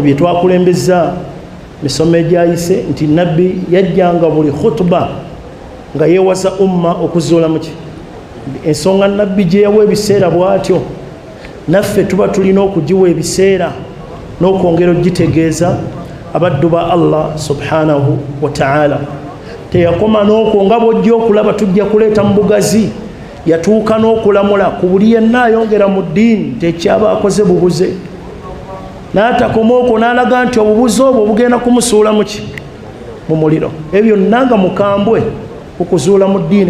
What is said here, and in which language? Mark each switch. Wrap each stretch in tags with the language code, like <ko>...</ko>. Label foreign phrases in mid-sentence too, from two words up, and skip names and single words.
<lg>bye twakulembeza misomo egyayise nti nabbi yajjanga buli khutuba nga yeewasa umma okuzuula muki ensonga nabbi gye yawa ebiseera bw'atyo, naffe tuba tulina okugiwa ebiseera n'okwongera ogitegeeza abaddu ba</lg> <ar>الله سبحانه وتعالى.</ar> <lg>Teyakoma n'okwo nga bw'ojja okulaba tujja kuleeta mu bugazi, yatuuka n'okulamula ku buli yenna ayongera mu ddiini tekyaba akoze bubuze. N'atakoma okwo n'alaga nti obubuze obwo bugenda kumusuula muki mu muliro. Ebyo nanga mukambwe okuzuula mu ddiini.</lg>